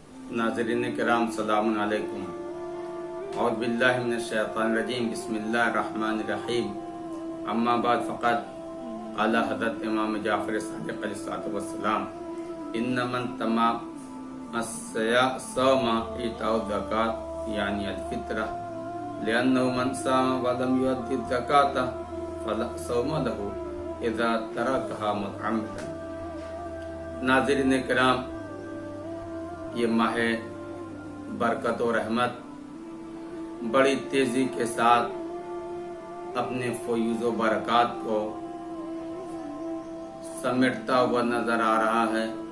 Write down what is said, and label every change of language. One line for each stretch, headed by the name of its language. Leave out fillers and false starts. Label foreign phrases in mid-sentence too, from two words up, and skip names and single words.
Urdu: ناظرین کرام سلام علیکم.
Arabic: أعوذ بالله من الشيطان الرجيم۔ بسم الله الرحمن الرحيم. أما بعد فقد قال حضرت إمام جعفر صادق عليه الصلاة والسلام إنما تمام الصوم إعطاء الزكاة يعني الفطرة لأنه من صام ولم يؤد الزكاة فلا صوم له إذا تركها متعمدا.
Urdu: ناظرین کرام، یہ ماہ برکت اور رحمت بڑی تیزی کے ساتھ اپنے فیوض و برکات کو سمیٹتا ہوا نظر آ رہا ہے.